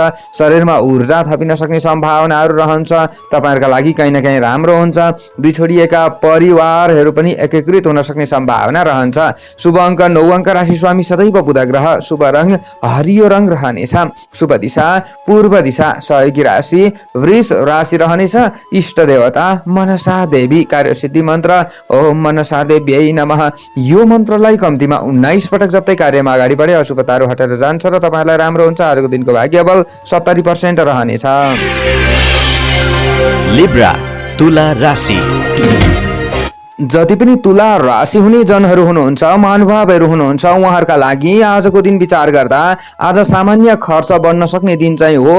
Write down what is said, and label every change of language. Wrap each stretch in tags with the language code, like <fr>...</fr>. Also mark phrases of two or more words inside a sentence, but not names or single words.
<ne>शरीरमा ऊर्जा थपिन सक्ने सम्भावनाहरू रहन्छ। तपाईँहरूका लागि कहीँ न कहीँ राम्रो हुन्छ। बिछोडिएका परिवारहरू पनि एकीकृत हुन सक्ने सम्भावना रहन्छ। शुभ अङ्क 9 अङ्क। राशि स्वामी सदैव बुध ग्रह। शुभ रङ हरियो रङ रहनेछ। शुभ दिशा पूर्व दिशा। सहयोगी राशि वृष राशि रहनेछ। इष्ट देवता मनसा देवी। कार्यसिद्धि मन्त्र</ne> <sa>ओम मनसा देव्यै नमः।</sa> <ne>यो मन्त्रलाई कम्तीमा 19 पटक जप्दै कार्यमा अगाडि बढे अशुभताहरू हटेर जान्छ र तपाईँलाई राम्रो हुन्छ। आजको दिनको भाग्य बल 70% रहनेछ। लिब्रा तुला राशि। जति पनि तुला राशि हुने जनहरू हुनुहुन्छ, महानुभावहरू हुनुहुन्छ, उहाँहरूका लागि आजको दिन विचार गर्दा आज सामान्य खर्च बढ्न सक्ने दिन चाहिँ हो।</ne>